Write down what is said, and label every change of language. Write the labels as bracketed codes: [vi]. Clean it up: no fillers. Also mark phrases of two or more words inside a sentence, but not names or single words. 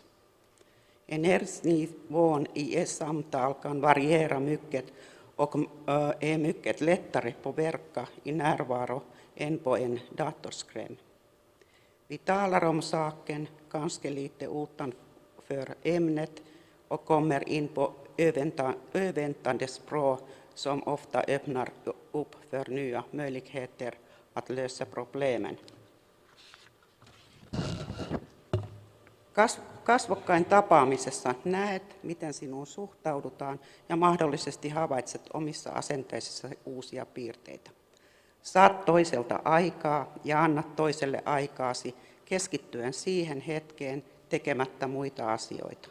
[sv] Energinivån i ett samtal kan variera mycket och är mycket lättare påverka i närvaro än på en datorskärm. Vi talar om saken ganska lite utanför ämnet och kommer in på överväntande språk som ofta öppnar upp för nya möjligheter att lösa problemen. [fi] Kasvokkain tapaamisessa näet, miten sinuun suhtaudutaan ja mahdollisesti havaitset omissa asenteissasi uusia piirteitä. Saat toiselta aikaa ja annat toiselle aikaasi keskittyen siihen hetkeen tekemättä muita asioita.